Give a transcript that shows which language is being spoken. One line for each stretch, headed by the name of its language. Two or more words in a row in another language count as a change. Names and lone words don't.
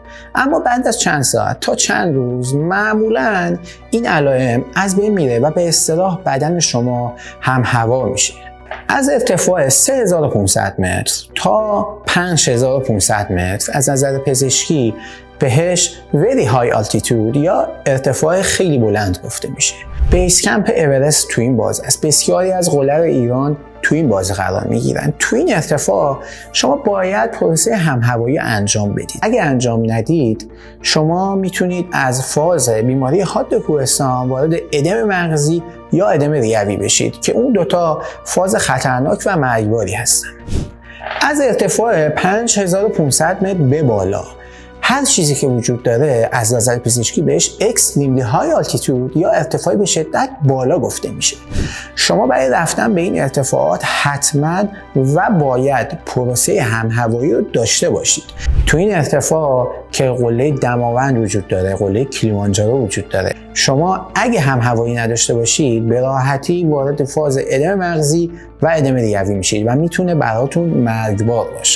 Persian: اما بعد از چند ساعت تا چند روز معمولاً این علائم از بین میره و به اصطلاح بدن شما هم هوا میشه. از ارتفاع 3500 متر تا 5500 متر از نظر پزشکی بهش
English: very high altitude
Persian: یا ارتفاع خیلی بلند گفته میشه. بیس کمپ اورست تو این بازه است. بسیاری از قله‌های ایران تو این بازه قرار میگیرن. تو این ارتفاع شما باید پروسه همهوایی انجام بدید. اگه انجام ندید شما میتونید از فاز بیماری حاد کوهستان وارد ادم مغزی یا ادم ریوی بشید که اون دوتا فاز خطرناک و مرگباری هستن. از ارتفاع 5500 متر به بالا هر چیزی که وجود داره از نظر پزشکی بهش
English: extremely high altitude
Persian: یا ارتفاعی به شدت بالا گفته میشه. شما برای رفتن به این ارتفاعات حتما و باید پروسه همهوایی رو داشته باشید. تو این ارتفاع که قله دماوند وجود داره، قله کلیمانجارو وجود داره، شما اگه همهوایی نداشته باشید به راحتی وارد فاز ادم مغزی و ادم ریوی میشید و میتونه براتون مرگبار باشه.